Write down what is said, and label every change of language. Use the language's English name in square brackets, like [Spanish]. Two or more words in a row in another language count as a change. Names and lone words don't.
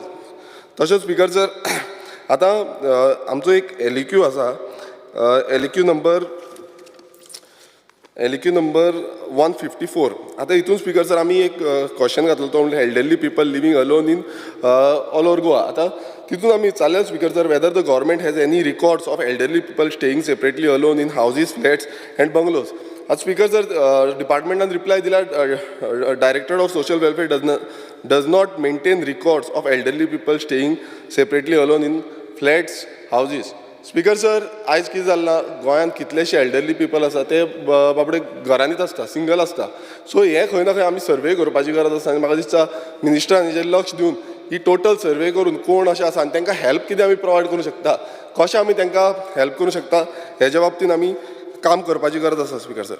[Konkani] तशेंच [English] Speaker sir [Konkani] आतां आमचो एक LEQ आसा, LEQ नंबर 154. आतां हितून [English] Speaker sir [Konkani] आमी एक क्वेश्चन घातलो, तो म्हणजे [English] elderly people living alone in all over Goa. [Konkani] आतां तितून आमी चाल्ल्या [English] Speaker sir whether the government has any records of elderly people staying separately alone in houses, flats and bungalows. आतां स्पीकर सर [Konkani] डिपार्टमेंटान रिप्लाय दिला, [English] Director of Social Welfare does not maintain records of elderly people staying separately alone in flats, houses. Speaker sir, [Konkani] आयज कितें जालां, गोंयांत कितलेशे [English] elderly people [Konkani] आसा ते बाबडे घरांनीच आसता, सिंगल आसता. सो हे खंय ना खंय आमी सर्वे करपाची गरज आसा आनी म्हाका दिसता मिनिस्टरान हेजेर लक्ष दिवन ही [English] total survey [Konkani] करून कोण अशें आसा आनी तांकां हेल्प कितें आमी प्रोवायड करूं शकता, कशें आमी तांकां हेल्प करूं शकता, हेज्या बाबतींत आमी काम करपाची गरज आसा [English] Speaker sir.